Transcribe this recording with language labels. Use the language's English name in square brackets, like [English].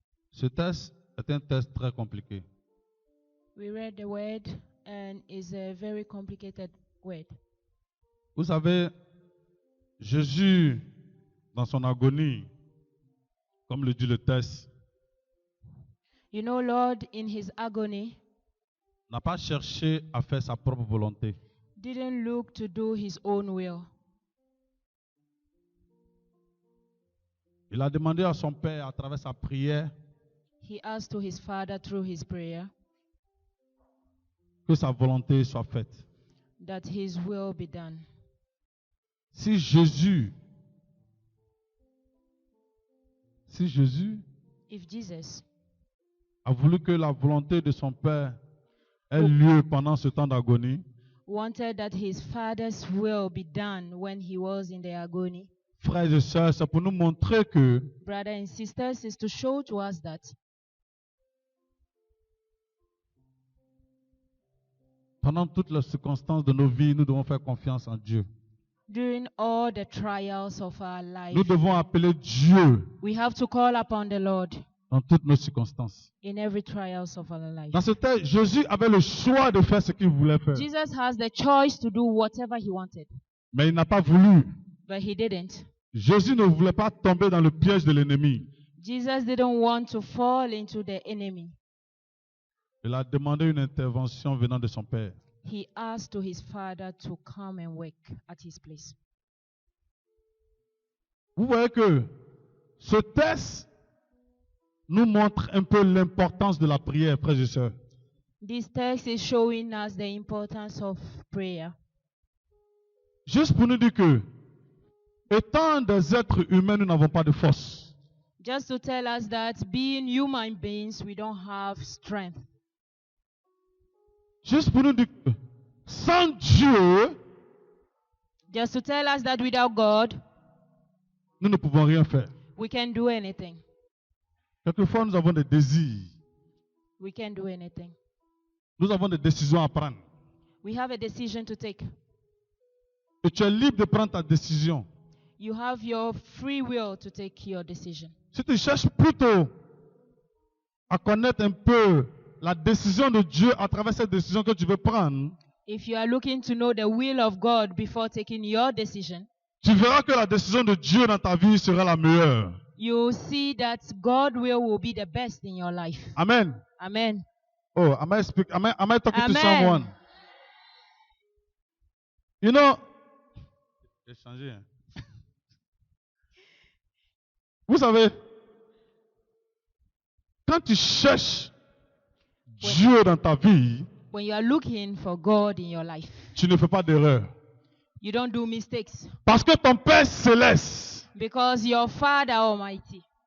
[French] Ce test est un test très compliqué. [English] We read the word, and it's a very complicated word. [French] Vous savez, Jésus, dans son agonie, comme le dit le test, [English] You know, Lord, in his agony, [French] n'a pas cherché à faire sa propre volonté. [English] didn't look to do his own will. [French] Il a demandé à son Père, à travers sa prière, [English] He asked to his Father through his prayer [French] que sa volonté soit faite. [English] that his will be done. [French] Si Jésus [English] If Jesus [French] a voulu que la volonté de son Père ait lieu pendant ce temps d'agonie, [English] wanted that his Father's will be done when he was in the agony, [French] frères et sœurs, c'est pour nous montrer que [English] brothers and sisters, is to show to us that [French] pendant toutes les circonstances de nos vies, nous devons faire confiance en Dieu. [English] during all the trials of our life, [French] Nous devons appeler Dieu [English] we have to call upon the Lord [French] dans toutes nos circonstances. [English] in every trials of our life. [French] Dans ce texte, Jésus avait le choix de faire ce qu'il voulait faire, [English] Jesus has the choice to do whatever he wanted, [French] mais il n'a pas voulu. [English] but he didn't. [French] Jésus ne voulait pas tomber dans le piège de l'ennemi. [English] Jesus didn't want to fall into the enemy. [French] Il a demandé une intervention venant de son Père. [English] He asked to his Father to come and work at his place. [French] Vous voyez que ce texte nous montre un peu l'importance de la prière, frères et sœurs. [English] This text is showing us the importance of prayer. [French] Juste pour nous dire que, étant des êtres humains, nous n'avons pas de force. [English] Just to tell us that being human beings, we don't have strength. [French] Juste pour nous dire que sans Dieu, [English] Just to tell us that without God, [French] nous ne pouvons rien faire. [English] we can't do anything. [French] Quelquefois, nous avons des désirs. [English] We can't do anything. [French] Nous avons des décisions à prendre. [English] We have a decision to take. [French] Et tu es libre de prendre ta décision. [English] You have your free will to take your decision. [French] Si tu cherches plutôt à connaître un peu la décision de Dieu à travers cette décision que tu veux prendre, [English] If you are looking to know the will of God before taking your decision, [French] tu verras que la décision de Dieu dans ta vie sera la meilleure. [English] you see that God's will be the best in your life. [French] Amen. [English] Amen. Oh, am I talking to Amen. someone? You know, [French] j'ai changé, hein. Vous savez, quand tu cherches Dieu dans ta vie, [English] When you are looking for God in your life, [French] tu ne fais pas d'erreur. [English] you don't do mistakes [French] Parce que ton Père céleste, [English] because your Father Almighty,